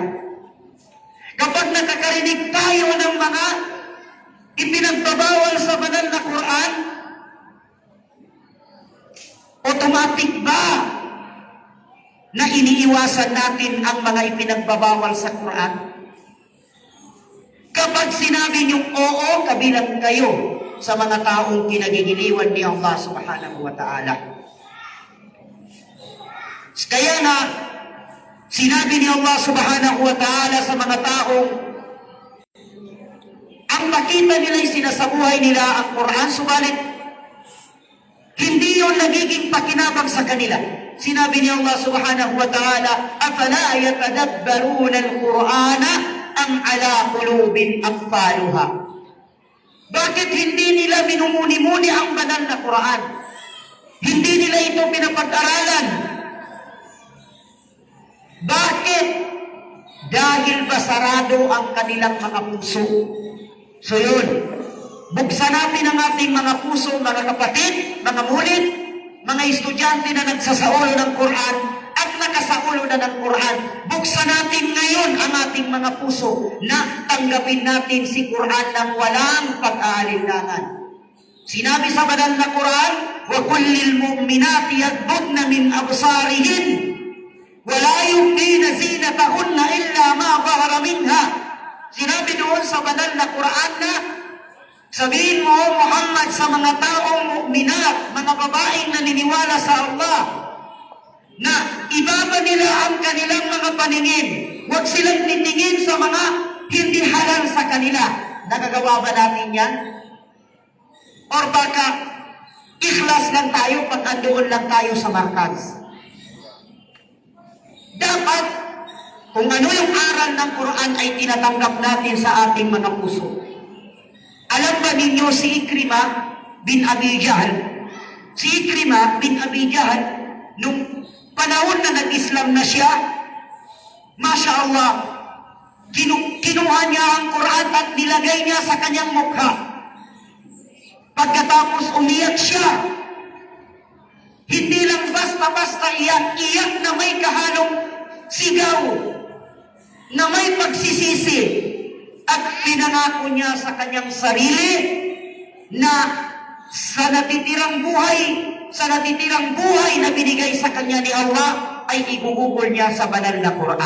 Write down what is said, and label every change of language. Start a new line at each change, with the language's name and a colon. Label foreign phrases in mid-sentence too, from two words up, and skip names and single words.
Filipino: Kapag nakakarinig tayo ng mga ipinagbabawal sa banal na Quran, automatic ba na iniiwasan natin ang mga ipinagbabawal sa Quran? Kapag sinabi niyong oo, kabilang kayo sa mga taong kinagigiliwan ni Allah
Arabic: سبحانه وتعالى.
Filipino: Kaya na, sinabi ni Allah
Arabic: سبحانه وتعالى
Filipino: sa mga taong ang makita nila'y sinasabuhay nila ang Quran, subalit hindi yun nagiging pakinabang sa kanila. Sinabi ni
Arabic: الله سبحانه وتعالى أفلا يتدبرون القرآن أم على قلوب أقفالها.
Filipino: Bakit hindi nila minumuni-muni ang banal na Quran? Hindi nila ito pinapag-aralan. Bakit? Dahil ba sarado ang kanilang mga puso? So yun, buksan natin ang ating mga puso, mga kapatid, mga mulit, mga estudyante na nagsasaulo ng Quran at nakasaulo na ng Quran. Buksan natin ngayon ang ating mga puso na tanggapin natin si Quran ng walang pag-aalinlangan. Sinabi sa banal na Quran,
Arabic: وَقُلْ لِلْمُؤْمِنَاتِ يَغْضُضْنَ مِنْ أَبْصَارِهِنَّ وَلَا يُبْدِينَ زِينَتَهُنَّ إِلَّا مَا ظَهَرَ مِنْهَا.
Filipino: Sinabi doon sa banal na Quran na sabihin mo, Muhammad, sa mga taong mu'minat, mga babaeng naniniwala sa Allah, na ibaba nila ang kanilang mga paningin. Huwag silang titingin sa mga hindi halal sa kanila. Nagagawa ba natin yan? Or baka ikhlas lang tayo pag andoon lang tayo sa markas? Dapat, kung ano yung aral ng Quran ay tinatanggap natin sa ating mga puso. Alam ba ninyo si Ikrimah, bin Abi Jahl. Si Ikrima bin Abi Jahl, nung panahon na nag-Islam na siya,
Arabic: ما شاء الله,
Filipino: kinuha niya ang Quran at nilagay niya sa kanyang mukha. Pagkatapos umiyak siya, hindi lang basta-basta iyak na may kahalong sigaw, na may pagsisisi, at pinangako niya sa kanyang sarili na sa natitirang buhay na binigay sa kanya ni Allah ay igugugol niya sa banal na Quran.